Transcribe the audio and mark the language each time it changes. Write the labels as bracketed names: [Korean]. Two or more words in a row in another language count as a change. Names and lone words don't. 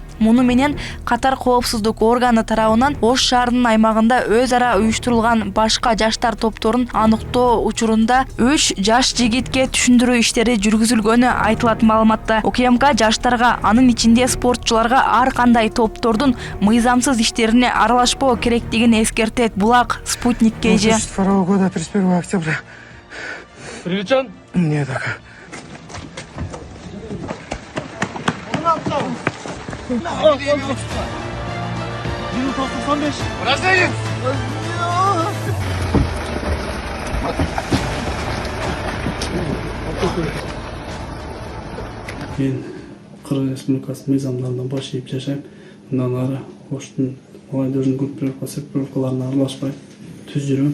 [Kyrgyz] Муну менен катар коопсуздук органы тарабынан Ош шаарынын аймагында өз ара уюштурулган башка жаштар топторун аныктоо учурунда 3 жаш жигитке түшүндүрүү иштери жүргүзүлгөнү айтылат маалыматта. УКМК жаштарга, анын ичинде спортчуларга ар кандай топтордун мыйзамсыз иштерине аралашпоо керектигин эскертет. Булак Спутник KG. [Russian] 2002 года, 31 октября. Привлечен? Нет, так. Рождение. [Kyrgyz] Мен Кыргыз Республикасы мыйзамдарына бош ийип жашайм. Мындан ары Оштун [Russian] молодежный группировкаларына [Kyrgyz] аралашпай түз жүрөм.